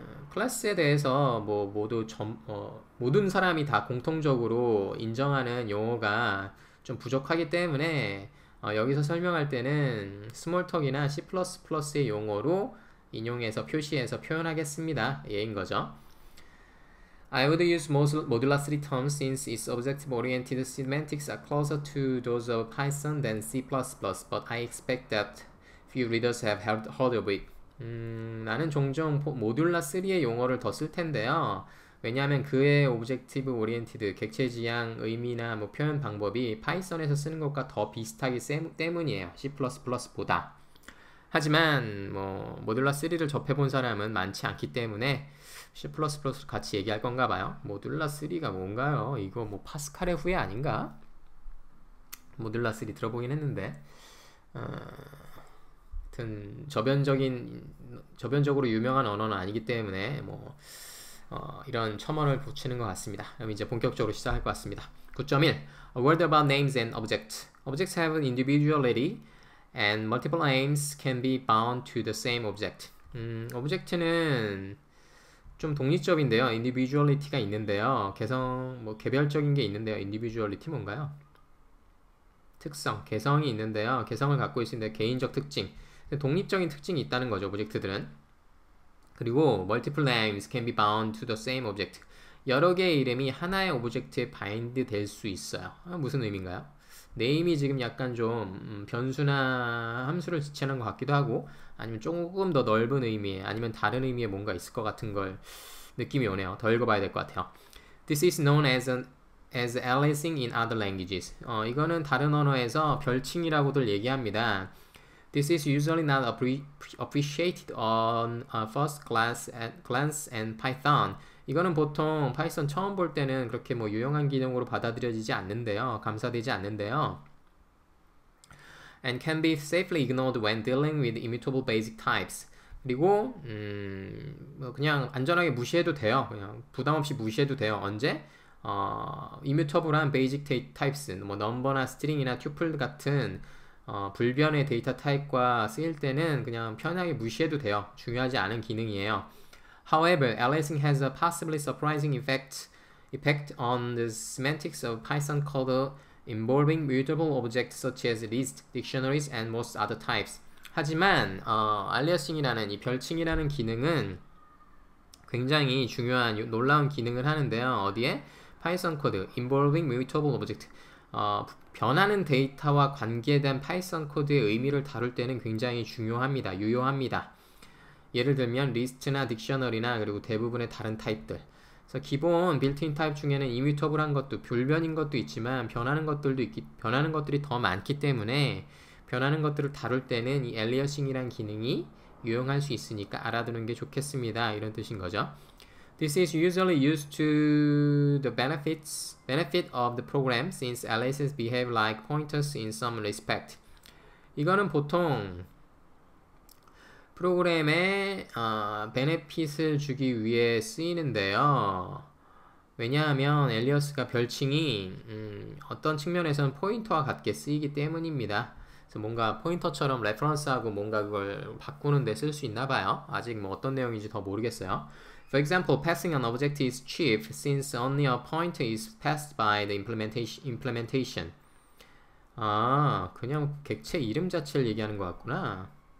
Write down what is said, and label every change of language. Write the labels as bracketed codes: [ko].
[ko] 클래스에 대해서 모든 사람이 다 공통적으로 인정하는 용어가 좀 부족하기 때문에 여기서 설명할 때는 스몰톡이나 C++의 용어로 인용해서 표시해서 표현하겠습니다. 예인 거죠. [en] I would use Modular 3 terms since its object-oriented semantics are closer to those of Python than C++, but I expect that few readers have heard of it. [ko] 나는 종종 모듈라 3의 용어를 더 쓸 텐데요. 왜냐하면 그의 오브젝티브 오리엔티드, 객체지향, 의미나 표현 방법이 파이썬에서 쓰는 것과 더 비슷하기 때문이에요. C++보다. 하지만 모듈라 3를 접해본 사람은 많지 않기 때문에 C++를 같이 얘기할 건가 봐요. 모듈라 3가 뭔가요? 이거 파스칼의 후예 아닌가? 모듈라 3 들어보긴 했는데 하여튼 저변적으로 유명한 언어는 아니기 때문에 이런 첨언을 붙이는 것 같습니다. 그럼 이제 본격적으로 시작할 것 같습니다. [en] 9.1 A word about names and objects. Objects have individuality and multiple names can be bound to the same object. [ko] 오브젝트는 좀 독립적인데요. individuality가 있는데요. 개별적인 게 있는데요. individuality 뭔가요? 특성, 개성이 있는데요. 개성을 갖고 있는데 개인적 특징, 독립적인 특징이 있다는 거죠. 오브젝트들은. 그리고 [en] multiple names can be bound to the same object. [ko] 여러 개의 이름이 하나의 오브젝트에 바인드 될 수 있어요. 무슨 의미인가요? 네임이 지금 약간 좀 변수나 함수를 지칭하는 것 같기도 하고, 아니면 조금 더 넓은 의미, 아니면 다른 의미의 뭔가 있을 것 같은 걸 느낌이 오네요. 더 읽어봐야 될 것 같아요. [en] This is known as aliasing in other languages. [ko] 이거는 다른 언어에서 별칭이라고들 얘기합니다. [en] This is usually not appreciated on first glance and Python. [ko] 이거는 보통 파이썬 처음 볼 때는 그렇게 유용한 기능으로 받아들여지지 않는데요. 감사되지 않는데요. [en] And can be safely ignored when dealing with immutable basic types. [ko] 그리고 그냥 안전하게 무시해도 돼요. 그냥 부담 없이 무시해도 돼요. 언제? immutable한 [en] basic types, [ko] 넘버나 스트링이나 튜플 같은 불변의 데이터 타입과 쓰일 때는 그냥 편하게 무시해도 돼요. 중요하지 않은 기능이에요. [en] However, aliasing has a possibly surprising effect on the semantics of Python code involving mutable objects such as lists, dictionaries, and most other types. [ko] 하지만 aliasing이라는 이 별칭이라는 기능은 굉장히 중요한 놀라운 기능을 하는데요. 어디에? 파이썬 코드 [en] involving mutable object. [ko] 변하는 데이터와 관계된 파이썬 코드의 의미를 다룰 때는 굉장히 중요합니다. 유효합니다. 예를 들면 리스트나 딕셔너리나 그리고 대부분의 다른 타입들. 그래서 기본 빌트인 타입 중에는 immutable한 것도 불변인 것도 있지만 변하는 것들이 더 많기 때문에 변하는 것들을 다룰 때는 이 aliasing이란 기능이 유용할 수 있으니까 알아두는 게 좋겠습니다. 이런 뜻인 거죠. [en] This is usually used to the benefit of the program since aliases behave like pointers in some respect. [ko] 이거는 보통 프로그램에 베네핏을 주기 위해 쓰이는데요. 왜냐하면 엘리어스가 별칭이 어떤 측면에서는 포인터와 같게 쓰이기 때문입니다. 그래서 뭔가 포인터처럼 레퍼런스하고 뭔가 그걸 바꾸는 데 쓸 수 있나 봐요. 아직 어떤 내용인지 더 모르겠어요. [en] For example, passing an object is cheap since only a pointer is passed by the implementation. [ko] 그냥 객체 이름 자체를 얘기하는 것 같구나.